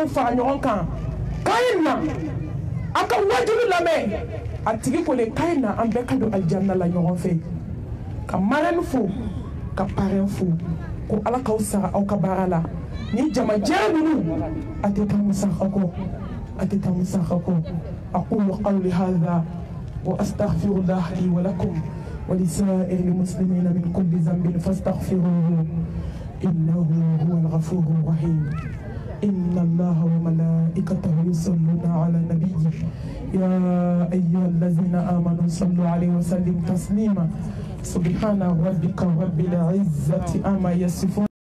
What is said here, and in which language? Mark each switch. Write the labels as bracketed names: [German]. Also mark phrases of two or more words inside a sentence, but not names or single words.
[Bambara] fara ɲɔgɔn kan k'a ye na a ka wajibi lamɛn a tigi ko le k'a ye na an bɛɛ ka don alijanna la ɲɔgɔn fɛ ka marraine fo ka parrain fo ko Ala k'aw sara aw ka baara la ni jamajɛra ninnu a tɛ taa musaka kɔ [Arabic] a tɛ taa musaka kɔ أقول قولي هذا وأستغفر الله لي ولكم ولسائر المسلمين من كل ذنب فاستغفروه إنه هو الغفور الرحيم إن الله وملائكته يصلون على النبي يا أيها الذين آمنوا صلوا عليه وسلموا تسليما سبحان ربك رب العزة عما يصفون